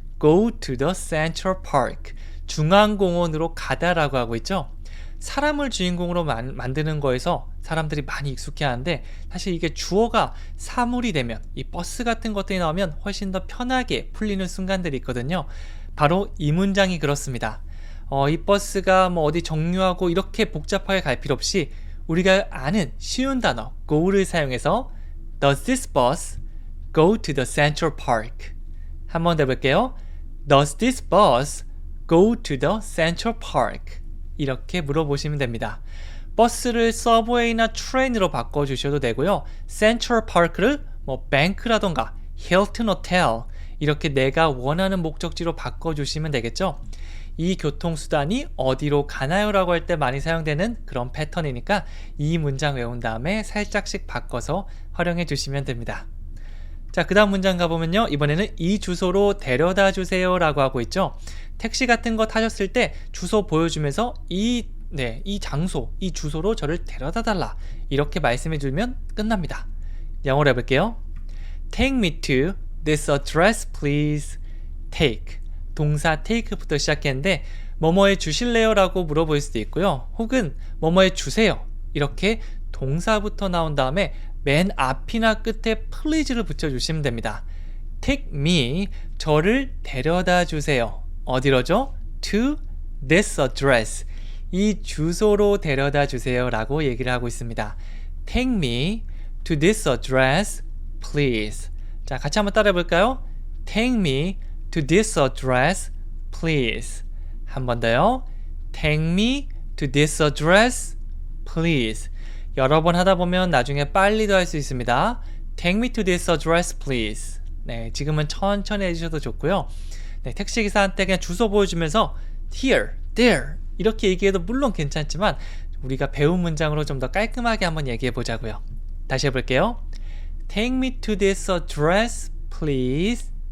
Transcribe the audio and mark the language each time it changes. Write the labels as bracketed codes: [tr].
[en] Go to the Central Park [ko] 중앙공원으로 가다라고 하고 있죠. 사람을 주인공으로 만드는 거에서 사람들이 많이 익숙해하는데 사실 이게 주어가 사물이 되면 이 버스 같은 것들이 나오면 훨씬 더 편하게 풀리는 순간들이 있거든요. 바로 이 문장이 그렇습니다. 이 버스가 뭐 어디 정류하고 이렇게 복잡하게 갈 필요 없이 우리가 아는 쉬운 단어 go를 사용해서 [en] Does this bus go to the Central Park? [ko] 한번 더 해볼게요. [en] Does this bus go to the Central Park? [ko] 이렇게 물어보시면 됩니다. 버스를 서브웨이나 트레인으로 바꿔주셔도 되고요. 센트럴 파크를 뭐 뱅크라던가 힐튼 호텔 이렇게 내가 원하는 목적지로 바꿔주시면 되겠죠. 이 교통수단이 어디로 가나요? 라고 할 때 많이 사용되는 그런 패턴이니까 이 문장 외운 다음에 살짝씩 바꿔서 활용해 주시면 됩니다. 자, 그 다음 문장 가보면요. 이번에는 이 주소로 데려다 주세요 라고 하고 있죠. 택시 같은 거 타셨을 때 주소 보여주면서 이 장소, 이 주소로 저를 데려다 달라 이렇게 말씀해 주면 끝납니다. 영어로 해볼게요. [en] Take me to this address please. [ko] Take, 동사 take부터 시작했는데 뭐뭐해 주실래요? 라고 물어볼 수도 있고요. 혹은 뭐뭐해 주세요 이렇게 동사부터 나온 다음에 맨 앞이나 끝에 please를 붙여주시면 됩니다. [en] Take me, [ko] 저를 데려다 주세요. 어디로죠? [en] To this address, [ko] 이 주소로 데려다 주세요 라고 얘기를 하고 있습니다. [en] Take me to this address, please. [ko] 자, 같이 한번 따라해 볼까요? [en] Take me to this address, please. [ko] 한 번 더요. [en] Take me to this address, please. [ko] 여러 번 하다 보면 나중에 빨리도 할 수 있습니다. [en] Take me to this address, please. [ko] 네, 지금은 천천히 해주셔도 좋고요. 네, 택시기사한테 그냥 주소 보여주면서 [en] here, there [ko] 이렇게 얘기해도 물론 괜찮지만 우리가 배운 문장으로 좀 더 깔끔하게 한번 얘기해 보자고요. 다시 해볼게요. [en] Take me to this address, please.